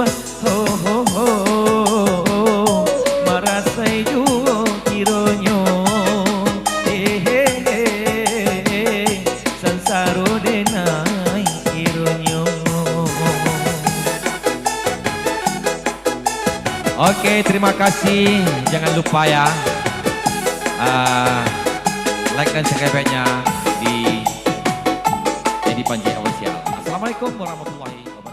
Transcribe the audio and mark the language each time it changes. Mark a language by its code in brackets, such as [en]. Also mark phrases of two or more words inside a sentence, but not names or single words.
[min] Oh, oh, oh, merasai jauh kironyo. Sansaro denai kironyo. [id] Oke, terima kasih. Jangan lupa ya, like dan subscribe-nya di Edi Panji Official. [ar] Assalamualaikum warahmatullahi wabarakatuh.